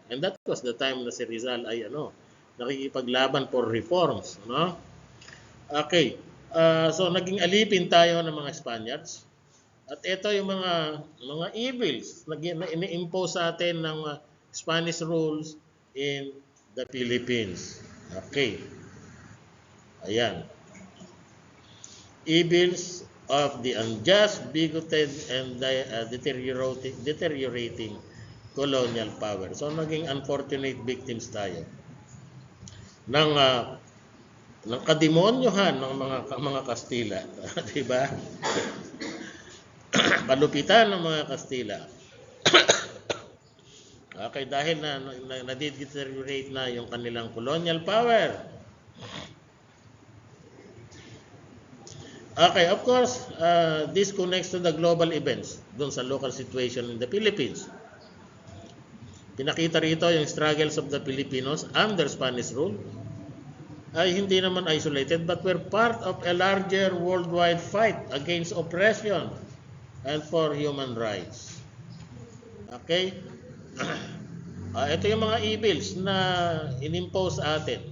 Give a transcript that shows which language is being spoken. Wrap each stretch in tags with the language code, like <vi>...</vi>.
<en>And that was the time</en> <tl>na si Rizal ay nakikipaglaban</tl> <en>for reforms. Okay.</en> <tl>So naging alipin tayo ng mga Spaniards. At ito yung mga evils na ini-impose sa atin ng</tl> <en>Spanish rules in the Philippines.</en> <tl>Okay. Ayan.</tl> <en>Evils of the unjust, bigoted, and deteriorating colonial power.</en> <tl>So naging</tl> <en>unfortunate victims</en> <tl>tayo ng kademonyohan ng mga Kastila, di ba? Kalupitan ng mga Kastila. Okay, dahil na deteriorate na yung kanilang colonial power.</tl> <en>Okay, of course, this connects to the global events</en> <tl>dun sa</tl> <en>local situation in the Philippines.</en> <tl>Pinakita rito yung</tl> <en>struggles of the Filipinos under Spanish rule.</en> <tl>ay hindi naman</tl> <en>isolated but were part of a larger worldwide fight against oppression and for human rights. Okay?</en> <tl>Ito yung mga evils na inimpose sa atin.</tl>